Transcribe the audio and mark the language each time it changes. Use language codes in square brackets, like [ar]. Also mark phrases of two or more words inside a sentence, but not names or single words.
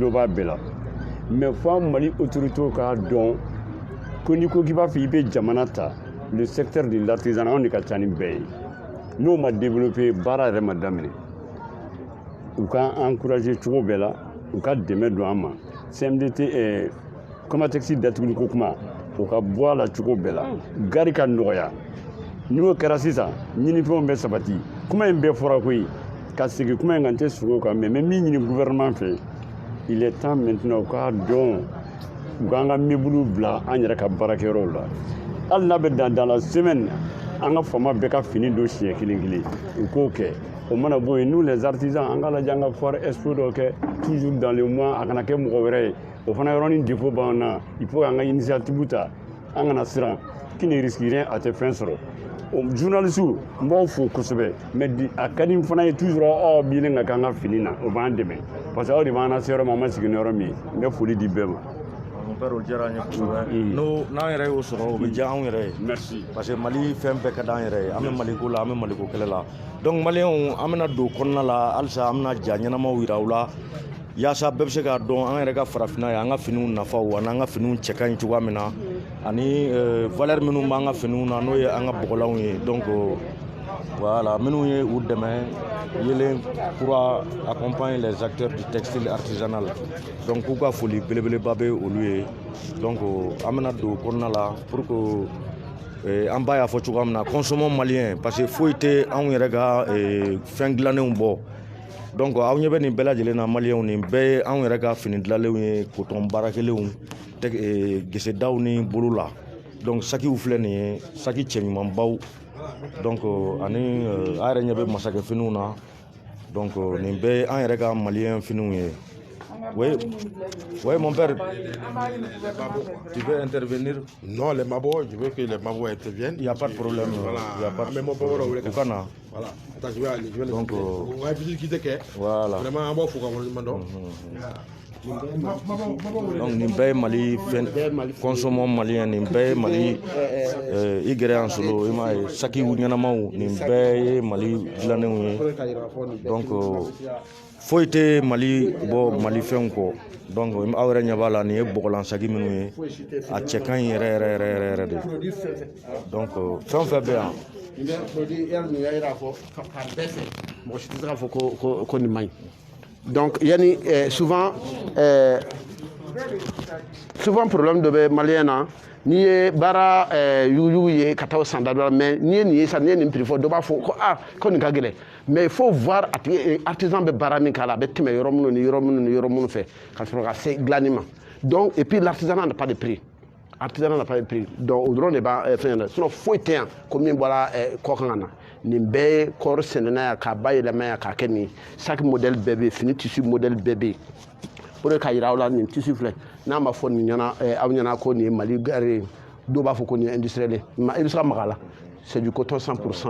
[bm] tulo b'a bɛɛ la mais fo Mali autorités k'a dɔn ko n'i ko k'i b'a fɔ i bɛ jamana ta [fr] le secteur de l'artisanat [bm] anw de ka ca ni bɛɛ ye n'o ma développer baara yɛrɛ ma daminɛ u ka encourager cogo bɛɛ la u ka dɛmɛ don an ma CMDT Comatex datuguli ko kuma o ka bɔ a la cogo bɛɛ la gari ka nɔgɔya n'o kɛra sisan ɲinifɛnw bɛ sabati kuma in bɛɛ fɔra koyi ka segin kuma in kan tɛ sogo kan mais min ɲini gouvernement fɛ [fr] il est temps maintenant [bm] u k'a dɔn u k'an ka mebulu bila an yɛrɛ ka baarakɛyɔrɔw la hali n'a bɛ dan [fr] dans la semaine [bm] an ka faama bɛɛ ka fini don siɲɛ kelen kelen u k'o kɛ o mana bɔ yen [fr] nous les artisans [bm] an ka lajɛ an ka [fr] foire expo [bm] dɔ kɛ [fr] toujours dans le mois [bm] a kana kɛ mɔgɔ wɛrɛ ye o fana yɔrɔnin défaut b'an na [fr] il faut [bm] an ka initiative ta an kana siran [fr] qui ne risque rien [bm] a tɛ fɛn sɔrɔ journalistes n b'aw fo kosɛbɛ mais a ka di n fana ye toujours aw bilen ka k'an ka fini na o b'an dɛmɛ [fr] parce que [bm] aw de b'an lase yɔrɔ ma an ma sigi ni yɔrɔ min n bɛ foli di bɛɛ ma. [fr] Mon père [bm] o diyara an ye kosɛbɛ n'an yɛrɛ y'o sɔrɔ o bɛ diya anw yɛrɛ ye merci [fr] parce que [bm] Mali fɛn bɛɛ ka d'an yɛrɛ ye an bɛ Maliko la an bɛ Maliko kɛlɛ la donc maliyɛnw an bɛna don kɔnɔna la halisa an bɛna ja ɲɛnamaw yira u la yaasa bɛɛ bɛ se k'a dɔn an yɛrɛ ka farafinna ye an ka finiw nafaw ani an ka finiw cɛ ka ɲi cogoya min na ani valeur minnu b'an ka finiw na n'o ye an ka bɔgɔlanw ye [fr] donc voilà [bm] minnu ye u dɛmɛ yelen [fr] pour accompagner les acteurs du textile artisanal [bm] donc k'u ka foli belebeleba bɛ olu ye donc an bɛna don kɔnɔna la [fr] pour que [bm] an b'a y'a fɔ cogoya min na [fr] consommons malien parce que [bm] foyi tɛ anw yɛrɛ ka fɛn dilannenw bɔ donc aw ɲɛ bɛ nin bɛɛ lajɛlen na maliyɛnw nin bɛɛ ye anw yɛrɛ ka fini dilanlenw ye coton baarakɛlenw gesedaw ni bolo la donc sakiw filɛ nin ye saki cɛɲumanbaw donc ani a yɛrɛ ɲɛ bɛ masakɛ finiw na donc nin bɛɛ ye an yɛrɛ ka maliyɛn finiw ye. [fr] Oui, oui, mon père. Tu veux intervenir? Non, les mabos, je veux que les mabos interviennent. Il n'y a pas de problème. Voilà. Il y a pas de problème. Voilà. Attends, je vais aller. Donc, on va visiter qui. Voilà. Vraiment, on va faire comme on [bm] donc nin bɛɛ ye Mali fɛn [fr] consommons malien [bm] nin bɛɛ ye Mali i gɛrɛ an solo i m'a ye sakiw ɲɛnamaw nin bɛɛ ye Mali dilannenw ye donc foyi tɛ Mali bɔ Mali fɛnw kɔ donc aw yɛrɛ ɲɛ b'a la nin ye bɔgɔlan saki minnu ye a cɛ ka ɲi yɛrɛ de donc fɛn o fɛn bɛ yan mɔgɔ si tɛ se k'a fɔ ko nin man ɲi donc yani souvent problème dɔ bɛ maliyɛn na n'i ye baara yugu ye ka taa o san da dɔ la mais n'i ye nin ye sisan n'i ye nin prix fɔ dɔ b'a fɔ ko ko nin ka gɛlɛn [fr] mais il faut voir [bm] a tigi artisan bɛ baara min k'a la a bɛ tɛmɛ yɔrɔ minnu ni yɔrɔ minnu ni yɔrɔ minnu fɛ ka sɔrɔ ka se dilanni ma [fr] donc et puis l'artisanat n'a pas de prix. Artisanat n'a pas de prix donc [bm] o dɔrɔn de b'a fɛn na sinon foyi tɛ yan ko min bɔra kɔ kan ka na nin bɛɛ ye kɔɔri sɛnɛna yan k'a bayɛlɛma yan k'a kɛ nin [fr] sac modèle [bm] bɛɛ bɛ yen fini [fr] tissu modèle [bm] bɛɛ bɛ yen [fr] pour que [bm] k'a yira aw la nin tissu filɛ n'a ma fɔ nin ɲɛna aw ɲɛna ko nin ye Mali gare ye dɔw b'a fɔ ko nin ye industriel ye i bɛ se ka maga a la [fr] c'est du coton 100%.